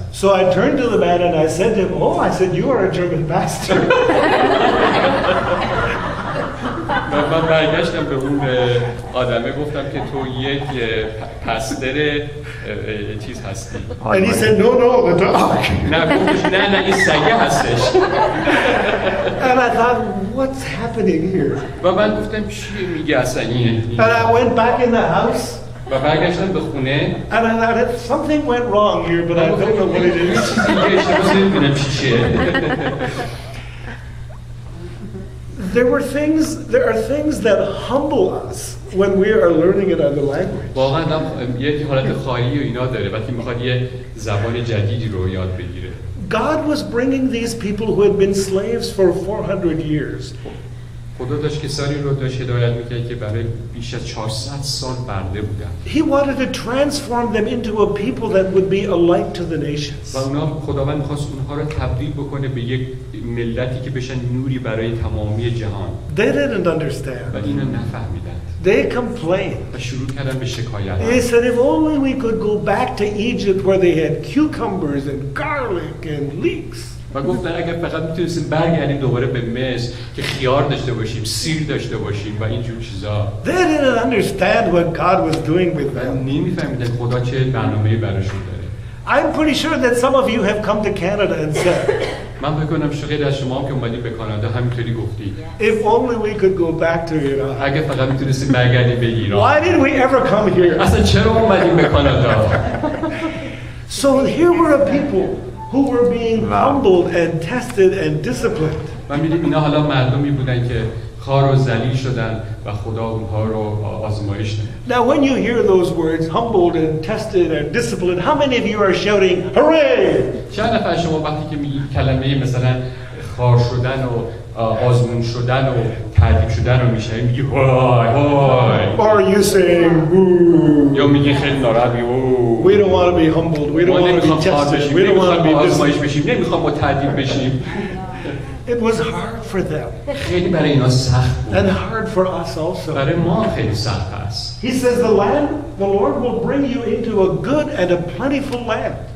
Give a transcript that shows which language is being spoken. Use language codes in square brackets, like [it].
[en] So I turned to the man and I said to him, oh, I said, you are a German pastor. [fa] من برگشتم به اون آدمه گفتم که تو یک پستر چیز هستی. [en] And he said, no, the dog. [fa] نه گفتش نه این سگه هستش. [en] And I thought, what's happening here? [fa] و من گفتم چی میگه اصلا این؟ [en] And I went back in the house. [fa] و برگشتم به خونه. [en] And I thought, something went wrong here, but I don't know what it is. [fa] چیزی که اشتباه نمیدونم چیه. [en] There are things that humble us when we are learning another language. [fa] واقعا یک حالت خالی و اینا داره وقتی میخواد یه زبان جدیدی رو یاد بگیره. [en] God was bringing these people who had been slaves for 400 years. [fa] خدا داشت کسانی رو داشت هدایت میکرد که برای بیش از 400 سال بنده بودن. [en] He wanted to transform them into a people that would be a light to the nations. [fa] و خداوند می‌خواست اونها رو تبدیل بکنه به یک ملتی که بشن نوری برای تمامی جهان. [en] They didn't understand. [fa] و اینو نفهمیدن. [en] They complained. [fa] و شروع کردن به شکایت. [en] They said, if only we could go back to Egypt where they had cucumbers and garlic and leeks. [fa] و گفتن اگر فقط میتونستیم برگردیم دوباره به مصر که خیار داشته باشیم، سیر داشته باشیم و اینجور چیزا. [en] They didn't understand what God was doing with them. [fa] نمیفهمیدن خدا چه برنامه‌ای براشون داره. [en] I'm pretty sure that some of you have come to Canada and said, [fa] من فکر کنم خیلی از شما هم که اومدید به کانادا همینطوری گفتید. [en] if only we could go back to Iran. [fa] اگه فقط میتونستیم برگردیم به ایران. [en] Why did we ever come here? [fa] اصلا چرا اومدیم به کانادا؟ [en] So here were a people who were being humbled and tested and disciplined. [fa] من می‌بینم اینا حالا مردمی بودن که خار و ذلیل شدن و خدا اونها رو آزمایش داد. [en] Now when you hear those words, humbled and tested and disciplined, how many of you are shouting, hooray? [fa] چند نفر شما وقتی که میگید کلمه مثلا خار شدن و آزمون شدن و تعذیب شدن رو میشنوید میگی وای وای. [en] Or are you saying, boo? [fa] یا میگی خیلی ناراحت [en] We don't want to be humbled. We don't want to be tested. We don't want to be [fa] آزمایش بشیم. نمیخوام با تعذیب بشیم. [en] It was hard for them. [fa] خیلی برای اینا سخت بود. [en] And hard for us also. [fa] برای ما خیلی سخت است. [en] He says the Lord will bring you into a good and a plentiful land.